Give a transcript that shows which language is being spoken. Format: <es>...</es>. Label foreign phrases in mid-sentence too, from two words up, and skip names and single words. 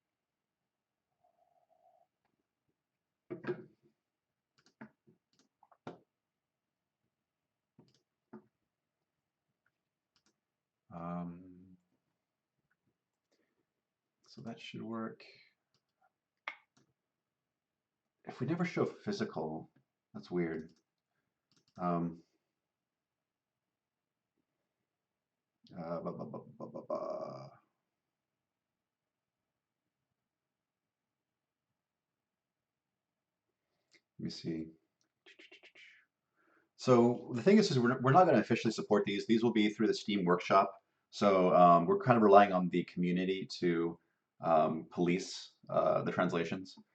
<en>Um, so that should work. If we never show physical, that's weird. Um, uh, ba, ba, ba, ba, ba, ba. Let me see. So the thing is we're not going to officially support these. These will be through the Steam Workshop. So we're kind of relying on the community to police the translations.</en>